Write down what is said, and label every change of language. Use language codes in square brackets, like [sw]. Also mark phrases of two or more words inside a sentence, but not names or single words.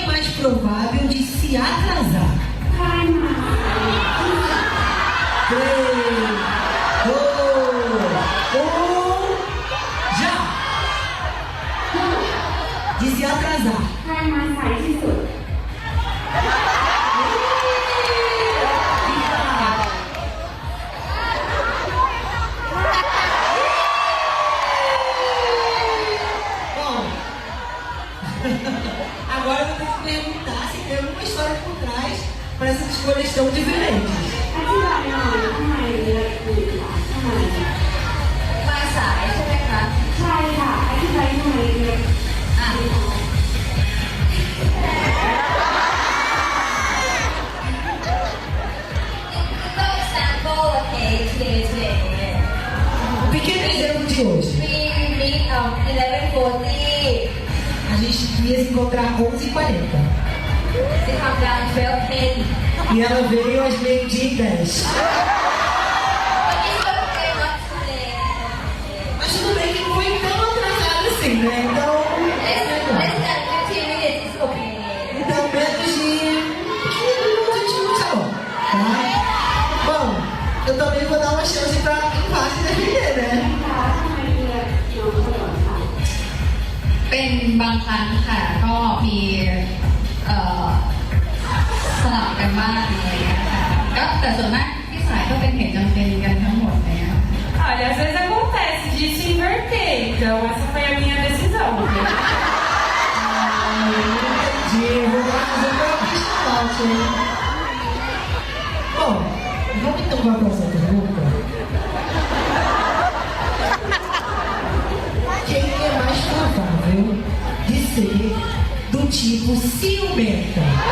[pt] provável de se atrasar? [th] ใครมาสายที่สุด [pt] 3, 2, 1, já! De se atrasar. [th] ใครมาสายที่สุด [pt] Bom, agora eu vou ter que perguntar se tem alguma história por trás para essas escolhas tão diferentes. [th] อธิบายหน่อยทำไมเลือกคุณคะทำไม มาสายใช่ไหมคะ ใช่ค่ะอธิบายทำไมเลือก อ่ะ ก็ [en] example okay today [pt] Um pequeno exemplo de hoje. [en] we meet 11:40 [pt] A gente ia se encontrar 11h40 [en] to come down 12:10 [pt] e ela veio às 12h10. [en] but it's okay not today [pt] Mas tudo bem que não foi tão atrasado assim, né? Então, [en] less than 15 minutes is okay [pt] então menos de 15 minutos a gente não tá bom, tá? Bom, eu também vou dar uma chance pra empate defender, né? [th] คะทำไมเลือกน้องขนมคะ เป็นบางครั้งค่ะก็มีสลับกันบ้างอะไรอย่างเงี้ยค่ะก็แต่ส่วนมากที่สายก็เป็นเหตุจำเป็นกันทั้งหมดเลยค่ะ [pt] Olha, às vezes acontece de se inverter, então essa foi a minha decisão. Entendi, vou fazer pra empate, hein? Bom, vamos então para a próxima pergunta. Quem é mais provável de ser do tipo ciumenta?